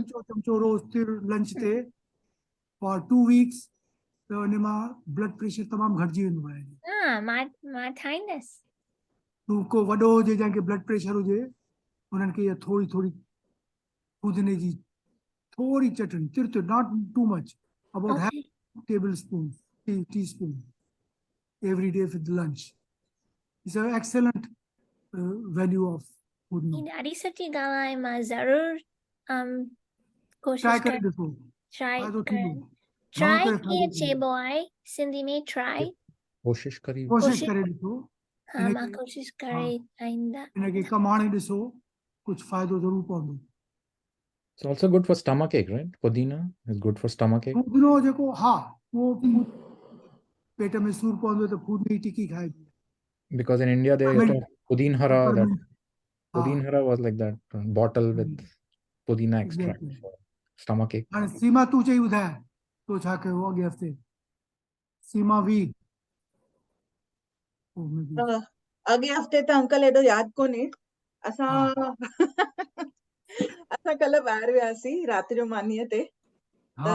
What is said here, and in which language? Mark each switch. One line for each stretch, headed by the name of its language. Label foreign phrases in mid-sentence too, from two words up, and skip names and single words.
Sindhi: चमचो चमचो रोज़ तिर लंच ते
English: for 2 weeks
Sindhi: त उन मां
English: blood pressure
Sindhi: तमामु घटिजी वेंदो आहे हाँ मां ठाहींदसि तूं को वॾो हुजे जंहिंखे
English: blood pressure
Sindhi: हुजे उन्हनि खे इहा थोरी थोरी पुदीने जी थोरी चटणी तिर तिर
English: not too much about okay table spoon tea spoon every day with lunch. It's an excellent value of
Sindhi: ही पुदीनो. ॾाढी सुठी ॻाल्हि आहे मां ज़रूर कोशिशि ट्राई करे कर ॾिसो ट्राई फ़ाइदो थींदो कर घणो ट्राई करे कीअं फ़ाइदो थींदो चइबो आहे सिंधी में ट्राई कोशिश करी कोशिशि कोशिशि करे ॾिसो हाँ मां इनखे कोशिशि हा करे ठाहींदा इनखे कमु आणे ॾिसो कुझु फ़ाइदो ज़रूरु पवंदो
English: it's also good for stomach ache right pudina is good for stomach ache
Sindhi: पुदीनो जेको हा उहो पेट में सूर पवंदो त फूदनी जी टिकी खाइबी
English: because in India they used to have pudin hara that
Sindhi: पेपरमिंट हा
English: pudin hara was like that bottle with pudina extract एग्जैक्टली for stomach ache
Sindhi: हाणे सीमा तूं चई ॿुधाए तो छा कयो अॻे हफ़्ते सीमा वी अॻे हफ़्ते त अंकल एॾो यादि कोन्हे असां हा असां कल्ह ॿाहिरि वियासीं राति जो मानीअ ते त